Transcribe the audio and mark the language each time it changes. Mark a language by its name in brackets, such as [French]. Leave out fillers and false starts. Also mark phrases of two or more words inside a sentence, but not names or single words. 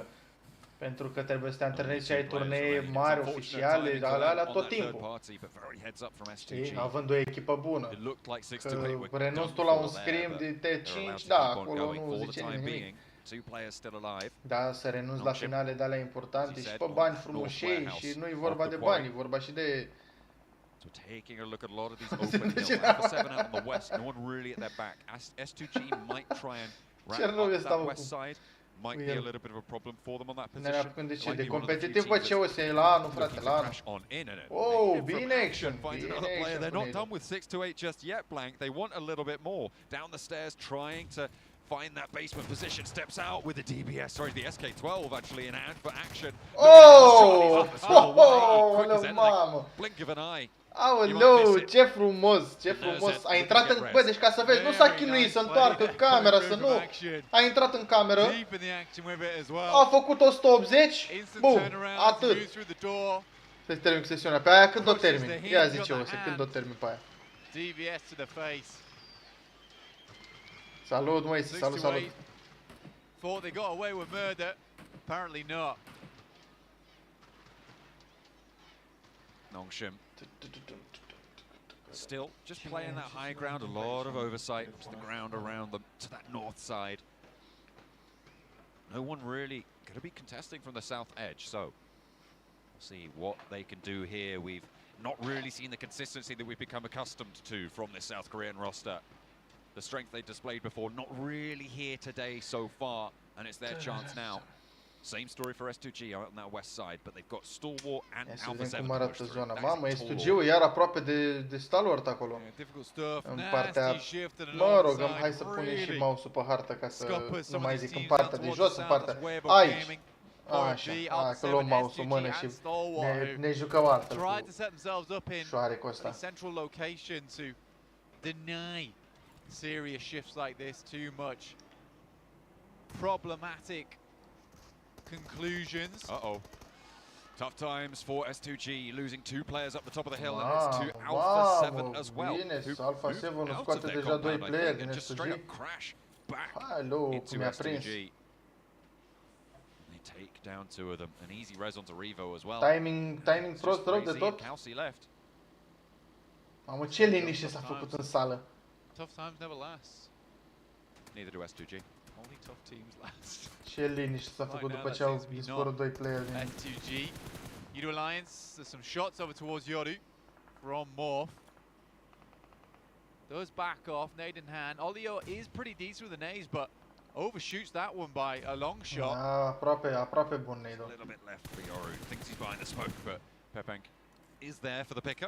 [Romanian] Pentru că trebuie să te antrenezi și ai turnee mari, oficiale, alea tot timpul. Știi? Având o echipă bună. Că renunți tu la un scrim de T5, da, acolo nu zice nimic. Da, să renunți la finale de alea importante și pe bani frumoșei și nu e vorba de bani, e vorba și de... [English] So taking a look at a lot of these open hills, number 7 out in the west, no one really at their back. S2G might try and wrap up that west side. Might be a little bit of a problem for them on that position. [Romanian] De ce? De competitiv, bă, ce o să e la anul, frate, la anul. Oh, bine action, bine action. [English] They're not done with 6-8 just yet, Blank. They want a little bit more. Down the stairs, trying to find that basement position. Steps out with the DBS, sorry, the SK12 actually in hand for action. [Romanian] Oh, mamă. [English] Blink of an eye. [Romanian] Aoleu, ce frumos, ce frumos. A intrat în... Bă, deci ca să vezi, nu s-a chinuit să întoarcă camera, să nu... A intrat în cameră, a făcut 180, bum, atât. Se termin sesiunea, pe aia când o termin? Ia zice o, când o termin pe aia. Salut, măi, salut, salut. [English] Thought they got away with murder, apparently not. Nongshim. Still, just playing that high ground, a lot of oversight to the ground around them, to that north side. No one really going to be contesting from the south edge, so we'll see what they can do here. We've not really seen the consistency that we've become accustomed to from this South Korean roster. The strength they displayed before, not really here today so far, and it's their chance now. Same story for S2G out on that west side, but they've got Stalwart and Alpha 7. [Romanian] Cum arată zona. Mamă, S2G-ul iar aproape de Stalwart acolo. În partea... Mă rog, hai să punem și mouse-ul pe hartă ca să nu mai zic în partea de jos, în partea... Aici! Așa, că luăm mouse-ul în mână și ne jucăm altfel cu șoarecul ăsta. [English] Serious shifts like this too much. Problematic conclusions. Tough times for S2G, losing 2 players up the top of the hill, and it's to Alpha 7 as well. [Romanian] Bine, Alpha 7 scoate deja 2 playeri din S2G. Hello, cum i-a prins. [English] They take down 2 of them. An easy res onto Revo as well. [Romanian] Timing prost rău de tot. Mamă, ce liniște s-a făcut în sală. [English] Tough times never last. Neither do S2G. Only tough teams last. [Romanian] Ce liniște s-a făcut după ce au dispărut 2 playeri din... S2G. [English] Yudu Alliance, there's some shots over towards Yoru from Morph. Does back off, nade in hand. Olio is pretty decent with the nades, but overshoots that one by a long shot. [Romanian] Aproape bun nade. [English] A little bit left for Yoru. Thinks he's behind the smoke, but Pepank is there for the pickup.